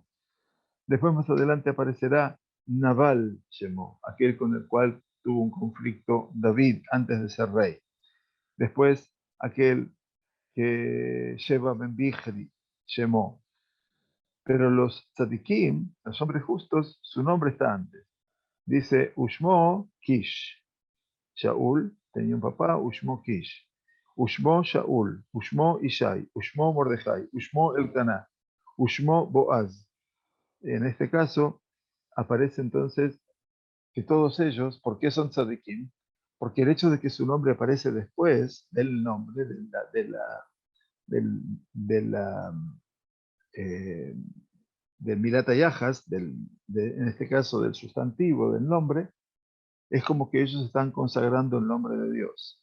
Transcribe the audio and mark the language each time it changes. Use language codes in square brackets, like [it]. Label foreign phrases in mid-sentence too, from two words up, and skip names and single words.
[es] Después más adelante aparecerá Nabal Shemo, aquel con el cual tuvo un conflicto David antes de ser rey. Después aquel que Sheba Ben Bichri Shemo. Pero los tzadikim, los hombres justos, su nombre está antes. Dice [he] ושמו קיש. [es] Shaul tenía un papá, [he] ושמו קיש. ושמו שאול, ושמו ישי, ושמו מרדכי, ושמו אלקנה, ושמו בעז. [es] En este caso aparece entonces que todos ellos, ¿por qué son tzadikim? Porque el hecho de que su nombre aparece después del nombre, del, de la, eh, del [he] מילת היחס, [es] en este caso del sustantivo del nombre, es como que ellos están consagrando el nombre de Dios.